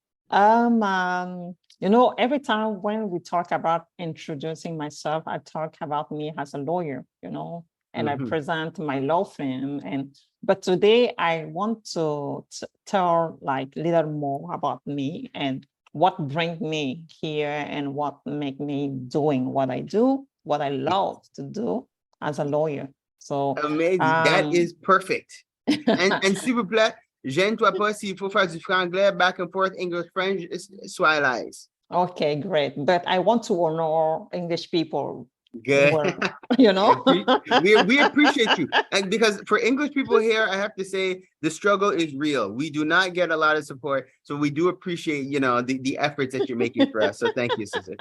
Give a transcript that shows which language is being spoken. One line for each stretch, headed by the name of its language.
English: Every time when we talk about introducing myself, I talk about me as a lawyer, and I present my law firm. But today I want to tell like a little more about me and what brings me here and what make me doing what I do, what I love to do as a lawyer. So amazing. That is perfect.
French: And s'il vous plaît, gêne-toi pas s'il faut faire du franglais,
English: back and forth, English, French,
French: sois à l'aise.
English: Okay, great. But I want to honor English people. Good. We appreciate you. And because for English people here, I have to say the struggle is real. We do not get a lot of support. So we do appreciate, the efforts that you're making for us. So thank you, sister.